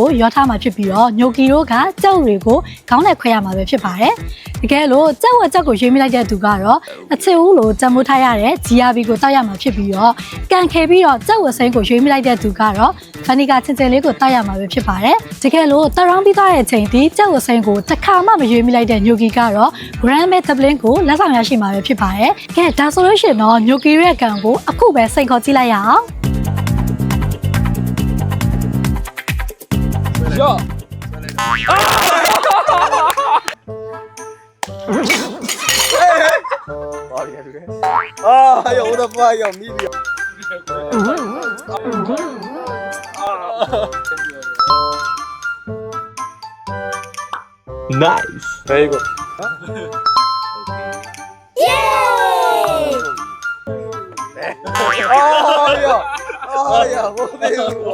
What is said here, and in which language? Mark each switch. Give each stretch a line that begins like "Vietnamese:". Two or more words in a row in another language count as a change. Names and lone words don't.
Burmese: ရောထားမှာဖြစ်ပြီးတော့ညိုကီတို့ကကြက်ဥတွေကိုခေါင်းနဲ့ခွဲရမှာပဲဖြစ်ပါတယ်တကယ်လို့ကြက်ဥအကြက်ကိုရွေးမိလိုက်တဲ့သူကတော့အချစ်ဦးလို့ကြံမိုးထားရတဲ့ GRB ကိုတောက်ရမှာဖြစ်ပြီးတော့ကန်ခဲပြီးတော့ကြက်ဥအစိမ်းကိုရွေးမိလိုက်တဲ့သူကတော့ဖနီကာချင်ချင်လေးကိုတောက်ရမှာပဲဖြစ်ပါတယ်တကယ်လို့တရောင်းပြီးသွားတဲ့အချိန်ဒီကြက်ဥအစိမ်းကိုတစ်ခါမှမရွေးမိလိုက်တဲ့ညိုကီကတော့ Grand Bay Dublin ကိုလက်ဆောင်ရရှိမှာပဲဖြစ်ပါတယ်ကဲဒါဆိုလို့ရှိရင်တော့ညိုကီရဲ့ကန်ကိုအခုပဲစိန်ခေါ်ကြည့်လိုက်ရအောင်
Chinese: 哟！哎呦我的妈呀，米粒 ！
English: Nice， very good。
Chinese: 耶！哎呀，哎呀，我没有啊！